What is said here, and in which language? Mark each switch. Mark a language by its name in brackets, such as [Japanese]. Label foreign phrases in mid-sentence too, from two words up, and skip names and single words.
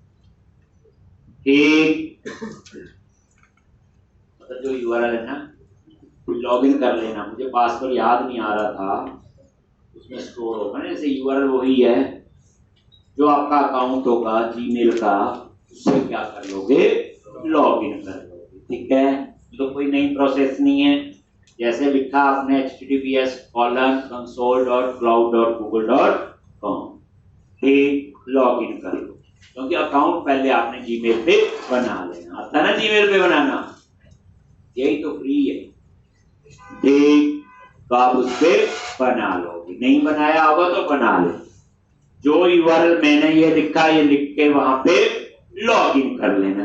[Hindi] ठीक, मतलब जो यूआरएल है ना, लॉगिन कर लेना, मुझे पासवर्ड याद नहीं आ रहा था, उसमें स्टोर होगा ना, जैसे यूआरएल वही है जो आपका अकाउंट होगा जीमेल का, उससे क्या कर लोगे, लॉगिन कर लोगे। ठीक है, तो कोई नई प्रोसेस नहीं है, जैसे लिखा आपने https://console.cloud.google.com, ठीक, लॉगिन कर लो, क्योंकि अकाउंट पहले आपने जीमेल पे बना लेना, आता है ना जीमेल पे बनाना, यही तो फ्री है। ठीक, तो आप उस पर बना लोगे, नहीं बनाया होगा तो बना लो, जो यूआरएल मैंने ये लिखा ये लिख के वहां पे लॉगिन कर लेना।